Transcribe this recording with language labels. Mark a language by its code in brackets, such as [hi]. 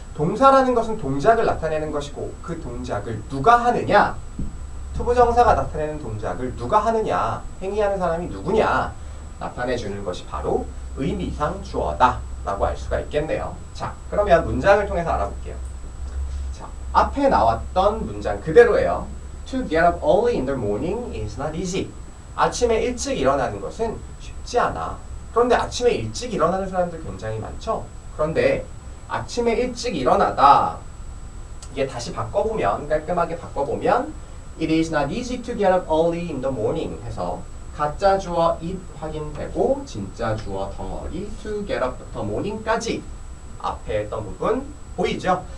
[ko] 동사라는 것은 동작을 나타내는 것이고 그 동작을 누가 하느냐? to 부정사가 나타내는 동작을 누가 하느냐? 행위하는 사람이 누구냐? 나타내주는 것이 바로 의미상 주어다 라고 알 수가 있겠네요. 자, 그러면 문장을 통해서 알아볼게요. 자, 앞에 나왔던 문장 그대로예요. [en] To get up early in the morning is not easy. [ko] 아침에 일찍 일어나는 것은 쉽지 않아. 그런데 아침에 일찍 일어나는 사람들 굉장히 많죠? 그런데 아침에 일찍 일어나다 이게 다시 바꿔보면 깔끔하게 바꿔보면 [en] It is not easy to get up early in the morning [ko] 해서 가짜 주어 it 확인되고 진짜 주어 덩어리 [en] to get up the morning [ko] 까지 앞에 했던 부분 보이죠?